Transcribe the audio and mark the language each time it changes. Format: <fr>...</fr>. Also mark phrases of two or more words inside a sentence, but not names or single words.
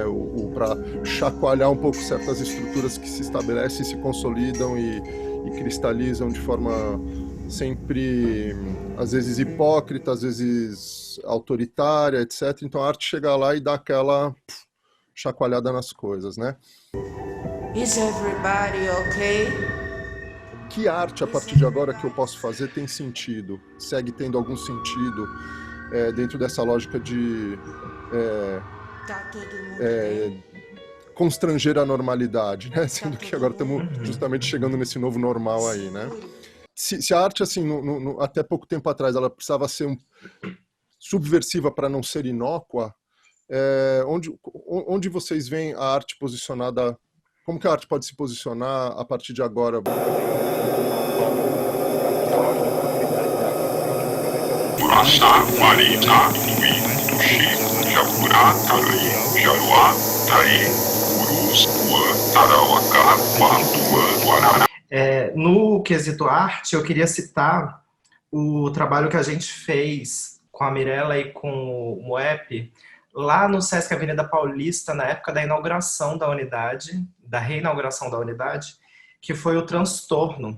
<pt>Para chacoalhar um pouco certas estruturas que se estabelecem, se consolidam e cristalizam de forma sempre, às vezes hipócrita, às vezes autoritária, etc. Então a arte chega lá e dá aquela chacoalhada nas coisas, né?</pt> <en>Is everybody okay?</en> <pt>Que arte, a partir de agora, que eu posso fazer tem sentido? Segue tendo algum sentido dentro dessa lógica de constranger a normalidade, né? Sendo que agora estamos justamente chegando nesse novo normal aí, né? Se a arte, assim, até pouco tempo atrás, ela precisava ser subversiva para não ser inócua, onde vocês veem a arte posicionada? Como que a arte pode se posicionar a partir de agora? Uraçá, Marina, Tuí, Tuxi, Jacurá, Taraí, Jaruá, Tari, Urus, Uã, Tarauacá, Guanduã, Guarará. No quesito arte, eu queria citar o trabalho que a gente fez com a Mirella e com o Moep, lá no Sesc Avenida Paulista, na época da inauguração da unidade, da reinauguração da unidade, que foi o Transtorno.</pt>